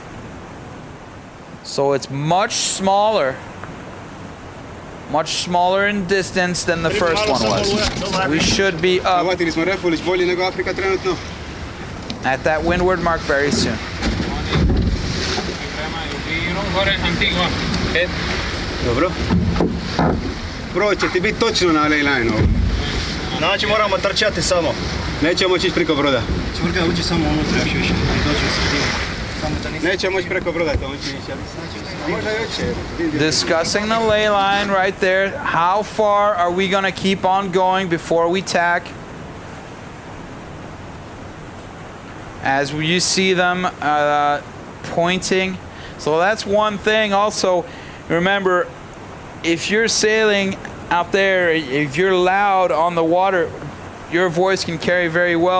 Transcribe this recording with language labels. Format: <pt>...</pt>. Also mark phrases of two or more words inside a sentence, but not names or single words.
<en>So it's much smaller in distance than the first one was. We should be up at that windward mark very soon. Antigua.</en> <hr>Dobro. Bro, će ti biti točno na ley-line ovo. Znači moramo trčati samo. Nećemo moći ići preko broda. Čvrga uđi samo unutra još više. Nećemo moći preko broda, to uđi više. Možda još.</hr> <en>Discussing the ley line right there. How far are we going to keep on going before we tack? As you see them pointing. So that's one thing. Also, remember, if you're sailing out there, if you're loud on the water, your voice can carry very well.</en>